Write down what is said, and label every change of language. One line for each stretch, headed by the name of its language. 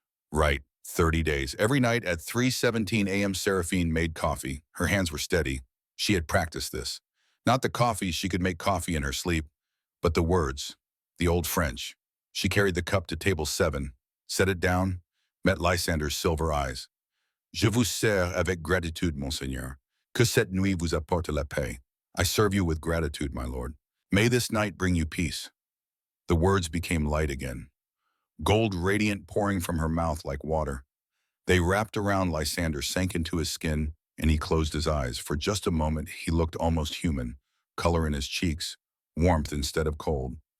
English: Right. 30 days. Every night at 3:17 a.m. Seraphine made coffee. Her hands were steady. She had practiced this. Not the coffee, she could make coffee in her sleep, but the words, the old French. She carried the cup to table 7, set it down, met Lysander's silver eyes.
French: Je vous sers avec gratitude, monseigneur. Que cette nuit vous apporte la paix.
English: I serve you with gratitude, my lord. May this night bring you peace. The words became light again. Gold radiant pouring from her mouth like water. They wrapped around Lysander, sank into his skin, and he closed his eyes. For just a moment, he looked almost human, color in his cheeks, warmth instead of cold.